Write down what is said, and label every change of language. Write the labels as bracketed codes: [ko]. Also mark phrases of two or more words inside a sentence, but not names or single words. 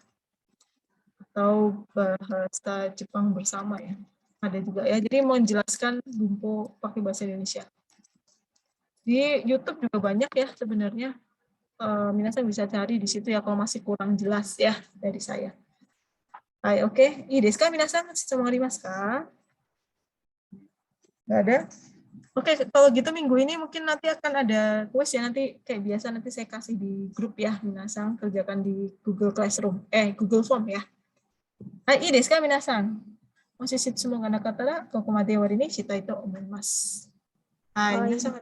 [id] Atau bahasa Jepang bersama ya. Ada juga ya, jadi mau menjelaskan bumpo pakai bahasa Indonesia. Di YouTube juga banyak ya sebenarnya. Minasan bisa cari di situ ya kalau masih kurang jelas ya dari saya. Hai, oke. [ja] いいですか皆さん? 質問ありますか? [id] Nggak ada? Oke, kalau gitu minggu ini mungkin nanti akan ada kuis ya, nanti kayak biasa nanti saya kasih di grup ya, minasan kerjakan di Google Classroom, Google Form ya. [ja] Hai, いいですか皆さん? もし質問がなかったら、ここまで終わりにしたいと思います。はい、皆さん